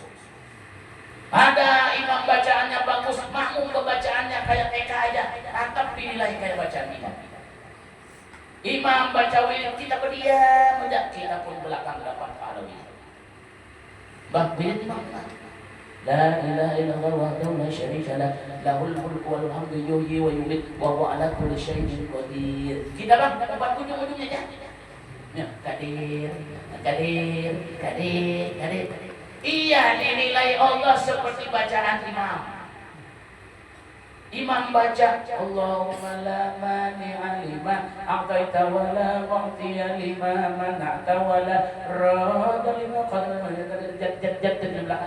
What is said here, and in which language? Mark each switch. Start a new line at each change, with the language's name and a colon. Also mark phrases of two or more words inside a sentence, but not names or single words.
Indonesian: Ada imam bacaannya bagus, makmum kebacaannya kayak TK aja, tetap dinilai kayak bacaan imam. Imam baca wirid kita berdiam aja, kita pun belakang dapat pahala. Bang, wirid imam.
Arabic: لا إله إلا الله وحده لا شريك له, له الملك والحمد يحيي ويميت وهو على كل شيء قدير.
Indonesian: Kita bang, dapat ujung-ujungnya aja. Ya, kadir. Iya, dinilai Allah seperti bacaan imam. Imam baca
Arabic: اللهم لا مانع لما أعطيت ولا معطي لما منعت ولا راد لما جد
Indonesian: di belakang.